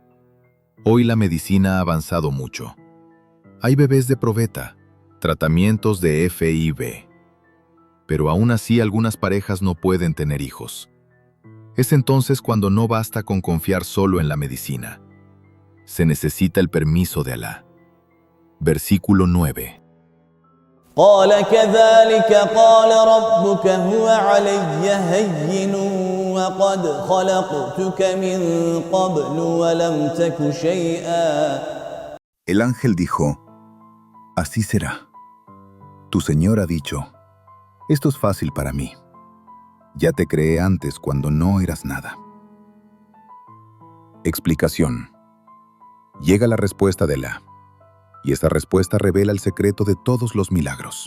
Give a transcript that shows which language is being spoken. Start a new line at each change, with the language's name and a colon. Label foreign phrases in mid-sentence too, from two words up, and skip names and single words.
Spanish: Hoy la medicina ha avanzado mucho. Hay bebés de probeta, tratamientos de FIV. Pero aún así algunas parejas no pueden tener hijos. Es entonces cuando no basta con confiar solo en la medicina. Se necesita el permiso de Alá. Versículo 9.
Arabic: قال كذلك قال ربك هو علي هين وقد خلقتك من قبل ولم تك شيئا.
Spanish: El ángel dijo, así será. Tu Señor ha dicho, esto es fácil para mí. Ya te creé antes cuando no eras nada. Explicación. Llega la respuesta de Alá, y esa respuesta revela el secreto de todos los milagros.